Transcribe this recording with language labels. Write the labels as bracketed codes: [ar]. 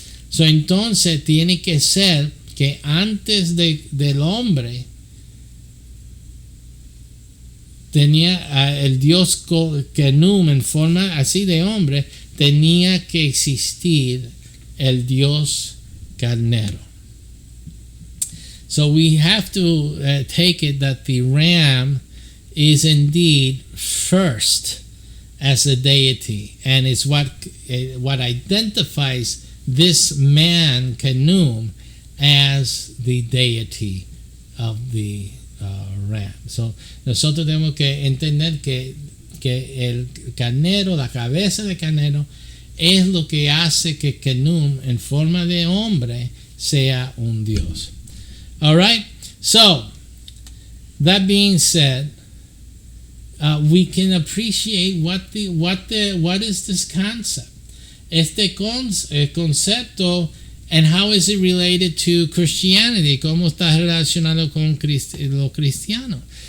[es] So, entonces tiene que ser que antes del hombre tenía el Dios Kenum en forma así de hombre, tenía que existir el Dios carnero. [en] So we have to take it that the ram is indeed first as a deity, and it's what identifies this man Kenum as the deity of the ram. [es] So nosotros tenemos que entender que el carnero, la cabeza de carnero, es lo que hace que Kenum en forma de hombre sea un Dios. [en] All right. So that being said, we can appreciate what is this concept. [es] Este concepto, [en] and how is it related to Christianity? [es] ¿Cómo está relacionado con lo cristiano?